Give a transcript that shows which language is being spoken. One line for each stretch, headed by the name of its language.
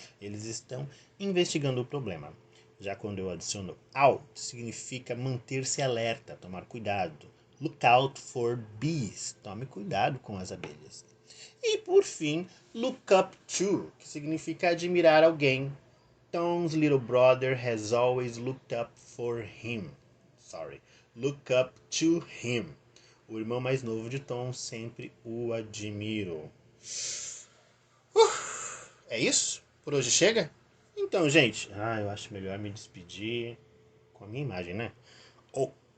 Portuguese: Eles estão investigando o problema. Já quando eu adiciono out, significa manter-se alerta, tomar cuidado.
English: Look out for bees.
Portuguese: Tome cuidado com as abelhas. E, por fim, look up to, que significa admirar alguém.
English: Tom's little brother has always looked up for him. Look up to him.
Portuguese: O irmão mais novo de Tom sempre o admirou. É isso? Por hoje chega? Então, gente, eu acho melhor me despedir com a minha imagem, né? Oh.